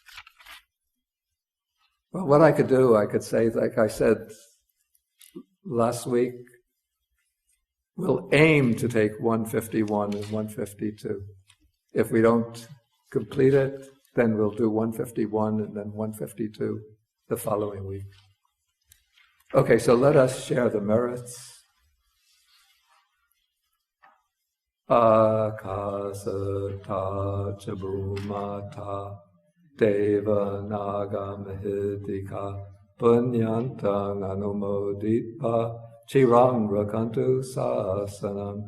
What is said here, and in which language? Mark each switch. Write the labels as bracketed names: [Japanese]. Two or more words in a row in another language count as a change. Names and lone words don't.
[English] Well, what I could do, I could say, like I said last week, we'll aim to take 151 and 152. If we don't complete it, then we'll do 151 and then 152 the following week. Okay, so let us share the merits. [Pali] Akasata chabumata deva naga mahidika punyantang anumoditpa chirang rakantu sasanam.